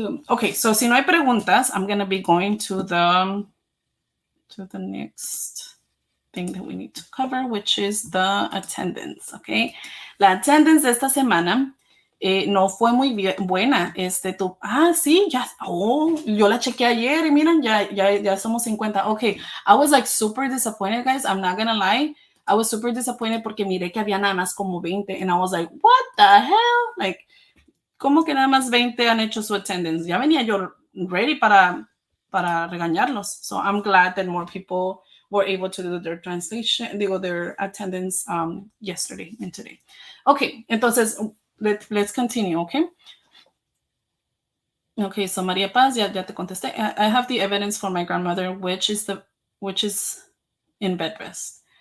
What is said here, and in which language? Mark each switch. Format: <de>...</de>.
<en>Okay, so</en> <es>si no hay preguntas,</es> <en>I'm going to be going to the next thing that we need to cover, which is the attendance, okay?</en> <es>La attendance de esta semana no fue muy buena. Sí, ya, yo la chequeé ayer y miren, ya somos 50.</es> <en>Okay, I was like super disappointed, guys. I'm not going to lie. I was super disappointed</en> <es>porque miré que había nada más como 20</es> <en>and I was like, what the hell?</en> <es>Like, ¿cómo que nada más 20 han hecho su attendance? Ya venía yo ready para regañarlos.</es> <en>So I'm glad that more people were able to do their translation, their attendance yesterday and today. Okay, entonces let's continue, okay? Okay, so Maria Paz,</en> <es>ya te contesté.</es> <en>I have the evidence for my grandmother, which is in bed rest.</en>